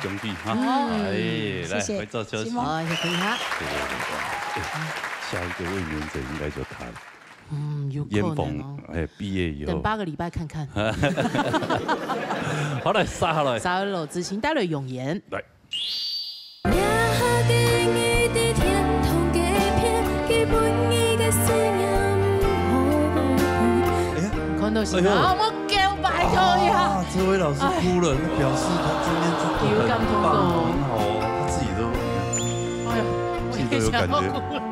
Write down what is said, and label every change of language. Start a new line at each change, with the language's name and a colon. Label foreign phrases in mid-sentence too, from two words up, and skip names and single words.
Chinese: 恭喜哈！來回座休息。好，也可以哈。下一個衛冕者應該就他了。有可能哦。畢業以後。等8個禮拜看看。好嘞，殺下來。殺落之前帶來容顏。來。看到是嗎？我叫拜託呀！這位老師哭了，表示他今天真的很棒，很好，他自己都，自己都有感覺。